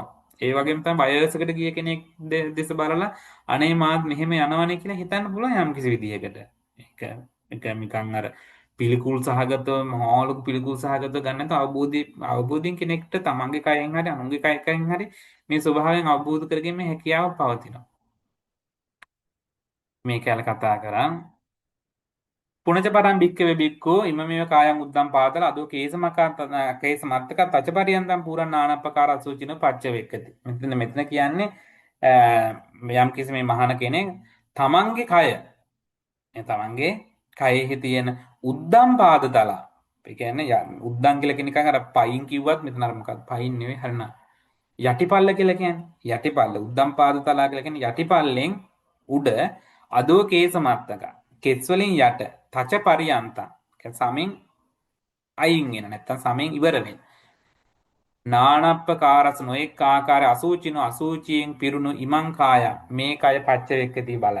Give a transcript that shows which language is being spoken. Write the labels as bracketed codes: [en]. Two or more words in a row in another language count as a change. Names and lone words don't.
[si] ඒ වගේම තමයි වයසකට ගිය කෙනෙක් දෙස බලලා අනේ මාත් මෙහෙම යනවනේ කියලා හිතන්න පුළුවන් යම් කිසි විදිහකට. ඒක නිකන් අර පිළිකුල් සහගතව මහලුක පිළිකුල් සහගතව ගන්න නැත්නම් අවබෝධයෙන් කෙනෙක්ට තමන්ගේ කයෙන් හරි අනුන්ගේ කයකින් හරි මේ ස්වභාවයෙන් අවබෝධ කරගැනීමේ හැකියාව පවතිනවා. මේ කැල කතා කරා [pi] පුනච පරම් භික්කවේ භික්ඛෝ ඉමමේව කායං උද්දම් පාතල අදෝ කේස මත්තක තචපරියන්තම් පුරන් නානප්පකාර අසුචින පච්ච වෙක්කති. [si] මෙතන කියන්නේ යම් කිසි මේ මහාන කෙනෙක් තමන්ගේ කය තමන්ගේ කයෙහි තියෙන [pi] උද්දම් පාද තලා. [si] ඒ කියන්නේ උද්දම් කියලා කියන එක අර පයින් කිව්වත් මෙතන අර මොකක්ද පයින් නෙවෙයි හරින යටිපල්ල කියලා කියන්නේ යටිපල්ල [pi] උද්දම් පාද තලා [si] කියලා කියන්නේ යටිපල්ලෙන් උඩ [pi] අදෝ කේස මත්තක [si] කෙස් වලින් යට [pi] තච පරියන්තං [si] සමෙන් අයින් වෙන නැත්තම් සමෙන් ඉවර වෙන නානප්පකාරස නොඑක් ආකාර අසූචිනෝ අසූචියෙන් පිරුණු [pi] ඉමං කාය [si] මේ කය [pi] පච්ච වෙක්කති [si] බලයි.